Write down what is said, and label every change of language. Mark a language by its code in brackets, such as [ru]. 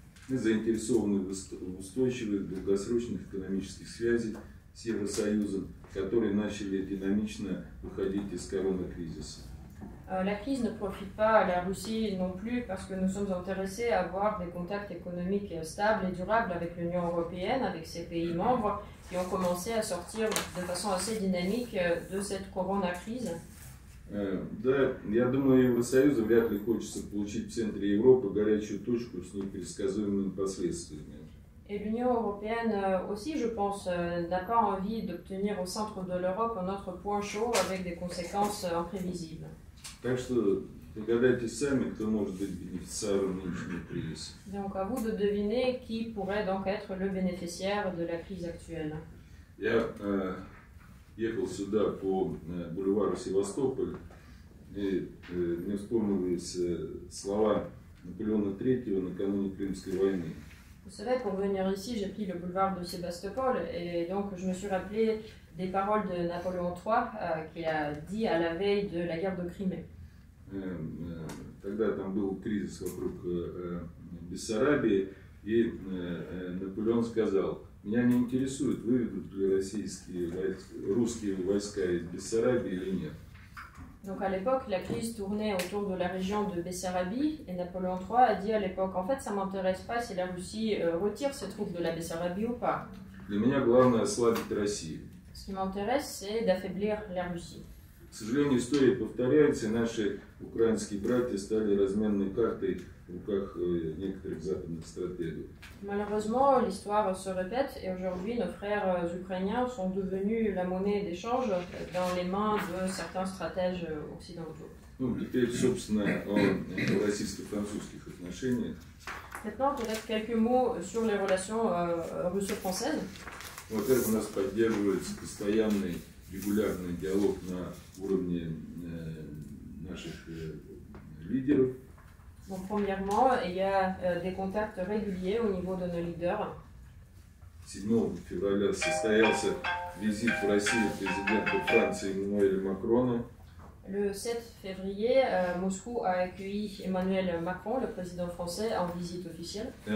[ru] Мы заинтересованы в устойчивых долгосрочных экономических связях с Евросоюзом, которые начали динамично выходить из коронакризиса. [fr] La crise ne profite pas à la Russie non plus parce que nous sommes intéressés à avoir des contacts économiques stables et durables avec l'Union européenne, avec ses pays membres qui ont commencé à sortir de façon assez dynamique de cette corona-crise. [ru] Да, я думаю, Евросоюзу вряд ли хочется получить в центре Европы горячую точку с непредсказуемыми последствиями. [fr] Et l'Union européenne aussi, je pense, n'a pas envie d'obtenir au centre de l'Europe un autre point chaud avec des conséquences imprévisibles. [ru] Так что догадайтесь сами, кто может быть бенефициаром нынешнего кризиса. [fr] Donc à vous de deviner qui pourrait donc être le bénéficiaire de la crise actuelle. [ru] Я ехал сюда по бульвару Севастополь, и мне вспомнились слова Наполеона III накануне Крымской войны. [fr] Vous savez, pour venir ici, j'ai pris le boulevard de Sébastopol et donc je me suis rappelé des paroles de Napoléon III qu'il a dit à la veille de la guerre de Crimée. [ru] Тогда там был кризис вокруг Бессарабии, и Наполеон сказал: меня не интересует, выведут ли русские войска из Бессарабии или нет. [fr] Donc à l'époque, la crise tournait autour de la région de Bessarabie et Napoléon III a dit à l'époque, en fait, ça ne m'intéresse pas si la Russie retire ses troupes de la Bessarabie ou pas. [ru] Для меня главное ослабить Россию. [fr] Ce qui m'intéresse, c'est d'affaiblir la Russie. [ru] К сожалению, история повторяется, и наши украинские братья стали разменной картой в руках некоторых западных стратегов. [fr] Malheureusement, l'histoire se répète et aujourd'hui, nos frères ukrainiens sont devenus la monnaie d'échange dans les mains de certains stratèges occidentaux. [ru] Ну, теперь, собственно, о российско-французских отношениях. [fr] Maintenant, peut-être quelques mots sur les relations russo-françaises. [ru] Во-первых, у нас поддерживается постоянный регулярный диалог на уровне наших лидеров. [fr] Bon, premièrement, il y a des contacts réguliers au niveau de nos leaders. [ru] 7 февраля состоялся визит в Россию президента Франции Эммануэля Макрона. [fr] Le 7 février, Moscou a accueilli Emmanuel Macron, le président français, en visite officielle.